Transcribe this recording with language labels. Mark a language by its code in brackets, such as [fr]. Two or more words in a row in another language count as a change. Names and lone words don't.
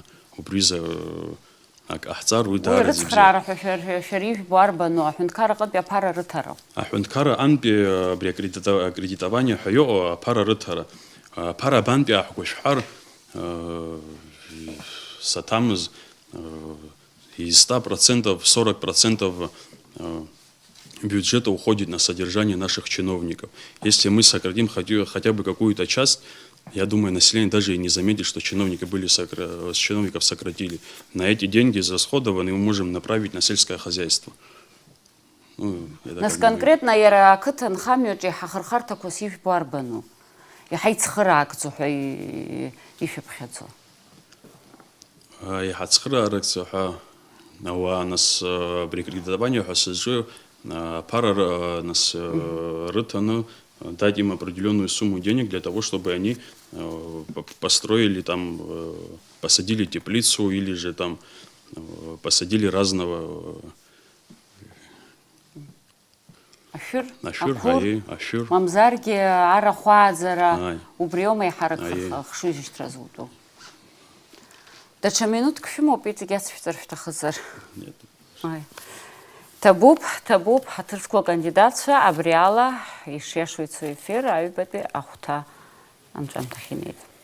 [ab] Убриза ҟаҳҵар уи даара зегьы. Урыцхраара ҳәа шәара ижәбо арбану, аҳәынҭқар аҟынтәи аԥара рыҭара? Аҳәынҭқар аҟынтәи абри акредитование ҳәа иҟоу аԥара рыҭара. Аԥара абантәи ааҳгәашәҳәар, саҭамыз [ru] из 100% 40% бюджета уходит на содержание наших чиновников. Если мы сократим хотя бы какую-то часть, я думаю, население даже и не заметит, что чиновников сократили. На эти деньги израсходованные мы можем направить на сельское хозяйство. [ab] Нас конкретно иара ақыҭа нхамҩаҿы иҳахырхарҭақәас ижәбо арбану? Иҳаицхыраакӡо ҳәа ишәыԥхьаӡо? Иҳацхырааракӡо ҳәа ауаа нас абри акредитование ҳәа сызҿу пара нас рыҭаны [ru] дать им определенную сумму денег для того, чтобы они построили там, посадили теплицу или же там посадили разного ашәыр. [ab] Мамзаргьы арахәааӡара убри аума иҳарак хшыжьышьҭра зуҭо. Даҽа минуҭк шәымоуп, иҵегь ацәшәҵар шәҭахызар. Ҭабуп ҳаҭырқәа акандидатцәа абри ала ишиашоу ицо ефир аҩбатәи ахәҭа анҵәамҭахь инеит.